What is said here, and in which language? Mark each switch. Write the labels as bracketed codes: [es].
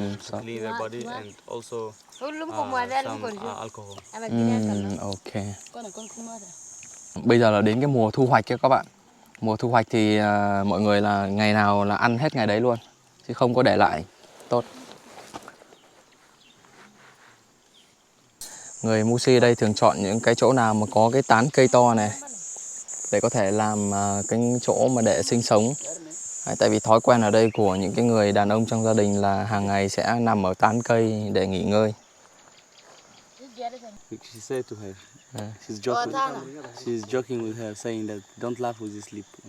[en] To clean their body and also some alcohol. Okay. [vi] Bây giờ là đến cái mùa thu hoạch kia các bạn. Mùa thu hoạch thì mọi người là ngày nào là ăn hết ngày đấy luôn, chứ không có để lại. Tốt. Người Musi ở đây thường chọn những cái chỗ nào mà có cái tán cây to này để có thể làm cái chỗ mà để sinh sống. Đấy, tại vì thói quen ở đây của những cái người đàn ông trong gia đình là hàng ngày sẽ nằm ở tán cây để nghỉ ngơi. [en] She said to her, she's joking with her, saying that don't laugh when you sleep.